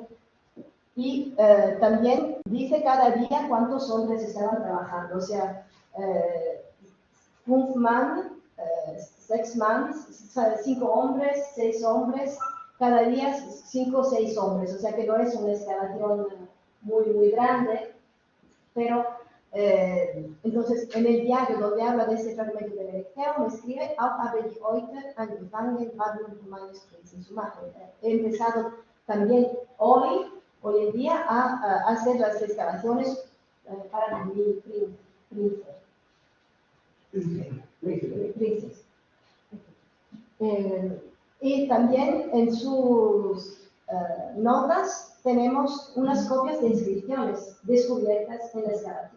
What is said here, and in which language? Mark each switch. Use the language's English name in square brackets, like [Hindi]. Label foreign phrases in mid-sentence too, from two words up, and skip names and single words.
[Spanish] Y también dice cada día cuántos hombres estaban trabajando, o sea, 5 man, 6 man, 5 hombres, 6 hombres, cada día 5 o 6 hombres, o sea que no es una excavación muy grande, pero entonces en el diario donde habla de ese fragmento del Erechtheum escribe: [German] Auch habe ich heute angefangen, Warnung meines Prinzen zu machen. [Spanish] He empezado también hoy en día a hacer las excavaciones para mi príncipe. Y también en sus notas tenemos unas copias de inscripciones descubiertas en la excavación.